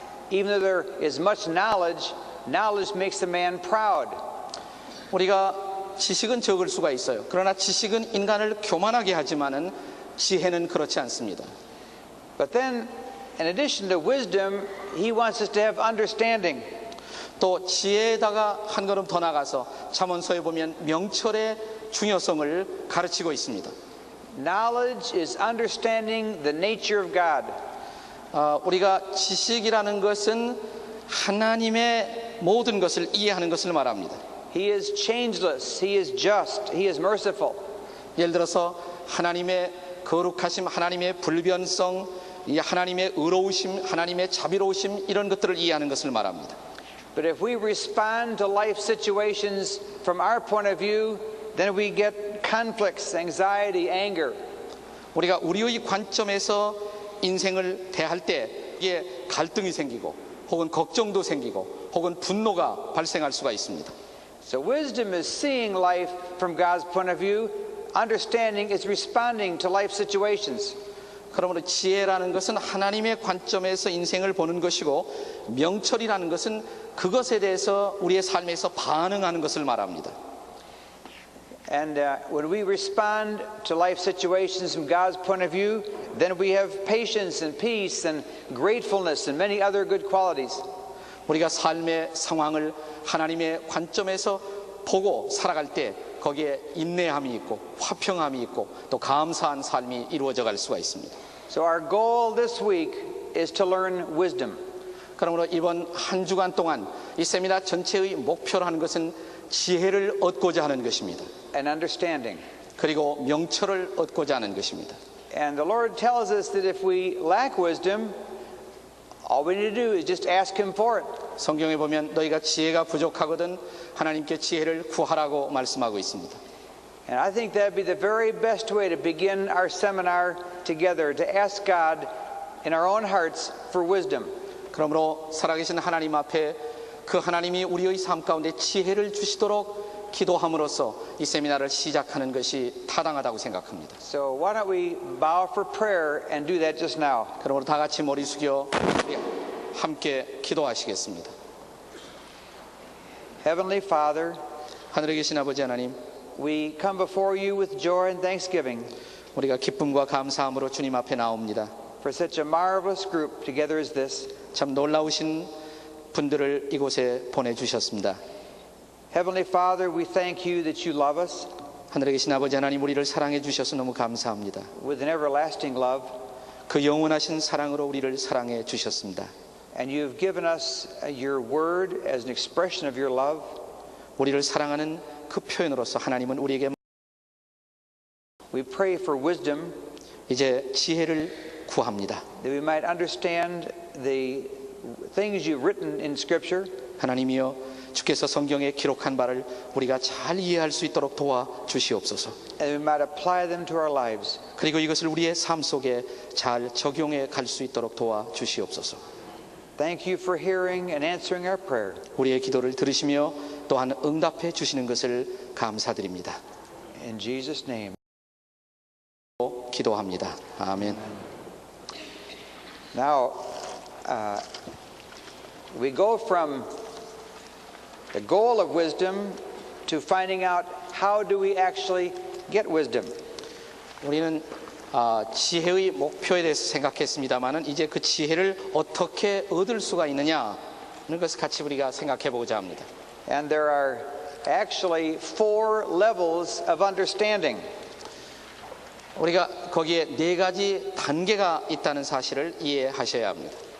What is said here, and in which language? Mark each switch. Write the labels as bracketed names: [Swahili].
[English] Even though there is much knowledge, knowledge makes a man proud. [Korean] 우리가 지식은 적을 수가 있어요. 그러나 지식은 인간을 교만하게 하지만은 지혜는 그렇지 않습니다. [English] But then, in addition to wisdom, he wants us to have understanding. [Korean] 또 지혜에다가 한 걸음 더 나가서 잠언서에 보면 명철의 중요성을 가르치고 있습니다. [English] Knowledge is understanding the nature of God. [Korean] 우리가 지식이라는 것은 하나님의 모든 것을 이해하는 것을 말합니다. [English] He is changeless. He is just. He is merciful. [Korean] 예를 들어서 하나님의 거룩하심, 하나님의 불변성, 하나님의 의로우심, 하나님의 자비로우심 이런 것들을 이해하는 것을 말합니다. [English] But if we respond to life situations from our point of view, then we get conflicts, anxiety, anger. [Korean] 우리가 우리의 관점에서 인생을 대할 때 이게 갈등이 생기고 혹은 걱정도 생기고 혹은 분노가 발생할 수가 있습니다. [English] So wisdom is seeing life from God's point of view. Understanding is responding to life situations. [Korean] 그러므로 지혜라는 것은 하나님의 관점에서 인생을 보는 것이고 명철이라는 것은 그것에 대해서 우리의 삶에서 반응하는 것을 말합니다. [English] And when we respond to life situations from God's point of view, then we have patience and peace and gratefulness and many other good qualities. [Korean] 우리가 삶의 상황을 하나님의 관점에서 보고 살아갈 때 거기에 인내함이 있고 화평함이 있고 또 감사한 삶이 이루어져 갈 수가 있습니다. [English] So our goal this week is to learn wisdom. [Korean] 그러므로 이번 한 주간 동안 이 세미나 전체의 목표로 하는 것은 지혜를 얻고자 하는 것입니다. [English] And understanding. [Korean] 그리고 명철을 얻고자 하는 것입니다. [English] And the Lord tells us that if we lack wisdom, all we need to do is just ask Him for it. [Korean] 성경에 보면 너희가 지혜가 부족하거든 하나님께 지혜를 구하라고 말씀하고 있습니다. [English] And I think that'd be the very best way to begin our seminar together, to ask God in our own hearts for wisdom. [Korean] 그러므로 살아계신 하나님 앞에 그 하나님이 우리의 삶 가운데 지혜를 주시도록 기도함으로써 이 세미나를 시작하는 것이 타당하다고 생각합니다. [English] So why don't we bow for prayer and do that just now? [Korean] 그러므로 다 같이 머리 숙여 함께 기도하시겠습니다. [English] Heavenly Father, [Korean] 하늘에 계신 아버지 하나님, [English] we come before you with joy and thanksgiving [Korean] 우리가 기쁨과 감사함으로 주님 앞에 나옵니다. [English] for such a marvelous group together as this. [Korean] 참 놀라우신 분들을 이곳에 보내주셨습니다. [English] Heavenly Father, we thank you that you love us [Korean] 하늘에 계신 아버지 하나님, 우리를 사랑해 주셔서 너무 감사합니다. [English] with an everlasting love. [Korean] 그 영원하신 사랑으로 우리를 사랑해 주셨습니다. [English] And you've given us your word as an expression of your love. [Korean] 우리를 사랑하는 그 표현으로서 하나님은 우리에게 [English] We pray for wisdom [Korean] 이제 지혜를 구합니다. [English] that we might understand the things you've written in Scripture. [Korean] 하나님이여, 주께서 성경에 기록한 바를 우리가 잘 이해할 수 있도록 도와주시옵소서. [English] And we might apply them to our lives. [Korean] 그리고 이것을 우리의 삶 속에 잘 적용해 갈 수 있도록 도와주시옵소서. [English] Thank you for hearing and answering our prayer. [Korean] 우리의 기도를 들으시며 또한 응답해 주시는 것을 감사드립니다. [English] In Jesus' name. [Korean] 기도합니다. 아멘. [English] Now, we go from the goal of wisdom to finding out how do we actually get wisdom. [Korean] 우리는 지혜의 목표에 대해서 생각했습니다만은 이제 그 지혜를 어떻게 얻을 수가 있느냐는 것을 같이 우리가 생각해 보고자 합니다. [English] And there are actually 4 levels of understanding. [Korean] 우리가 거기에 4가지 단계가 있다는 사실을 이해하셔야 합니다.